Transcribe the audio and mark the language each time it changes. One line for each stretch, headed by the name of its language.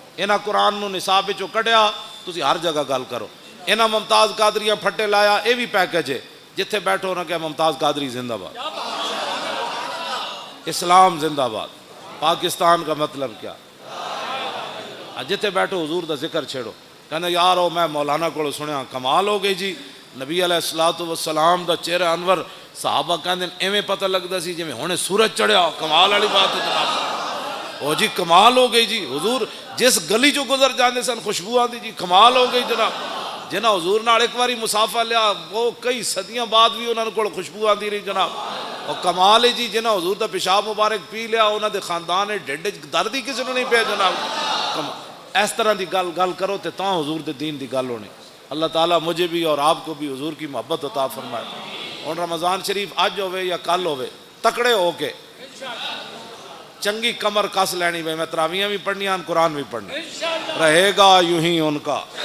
Punjabi: انہاں قرآن نو نصاب وچوں کڈیا تسی ہر جگہ گل کرو. انہاں ممتاز قادریاں پھٹے لایا یہ بھی پیکج ہے. جتھے بیٹھو نہ کہ ممتاز قادری زندہ باد, اسلام زندہ باد, پاکستان کا مطلب کیا. جتھے بیٹھو حضور دا ذکر چھیڑو. کہنا یار او میں مولانا کو سنیا کمال ہو گئی جی, نبی علیہ الصلوۃ والسلام دا چہرہ انور صحابہ کہندے ایویں پتہ لگدا سی جویں ہنے سورج چڑھیا. کمال والی بات ہے جناب. او جی کمال ہو گئی جی. حضور جس گلی چوں گزر جاندے سن خوشبو آندی جی. کمال ہو گئی جناب. جنہاں حضور نال ایک واری مسافہ لیا وہ کئی صدیاں بعد بھی انہاں کول خوشبو آندی رہی جناب. اور کمال ہے جی جنہاں حضور دا پیشاب مبارک پی لیا انہاں دے خاندان دے ڈھڈ وچ درد ہی کسی نوں نہیں پیا جناب. اس طرح دی گل کرو تے تاں حضور دے دین دی گل ہونی.
Urdu: اللہ تعالیٰ مجھے بھی اور آپ کو بھی حضور کی محبت عطا فرمائے.
Punjabi: اور رمضان شریف اج ہوئے یا کل ہوئے تکڑے ہو کے چنگی کمر کس لینی. میں تراویحاں بھی پڑھنیاں قرآن بھی پڑھنا رہے گا یوں ہی ان کا.